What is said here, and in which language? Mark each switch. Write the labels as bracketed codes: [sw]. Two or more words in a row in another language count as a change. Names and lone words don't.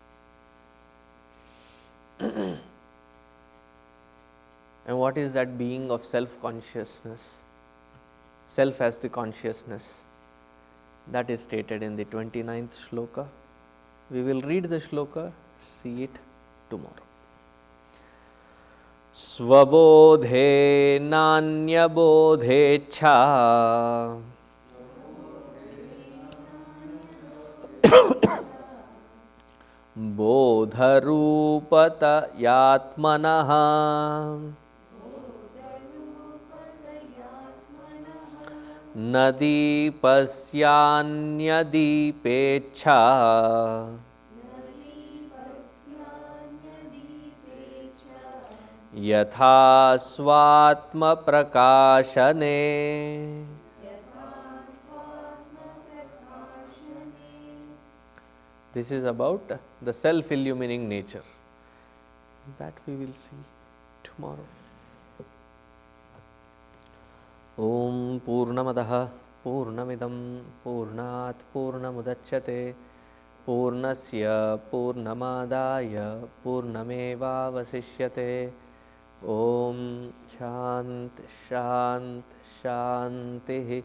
[en] And what is that being of self-consciousness? Self as the consciousness. That is stated in the 29th shloka. We will read the shloka, see it tomorrow. [sa] स्वबोधे नान्यबोधेच्छा बोधरूपता यात्मनः नदीपस्यान्यदीपेच्छा यथा स्वात्म प्रकाशने. [en] This is about the self-illumining nature. That we will see tomorrow. [sa] ॐ पूर्णमदः पूर्णमिदं पूर्णात् पूर्णमुदच्यते पूर्णस्य पूर्णमादाय पूर्णमेव अवशिष्यते. ॐ शान्त शान्त शान्ति.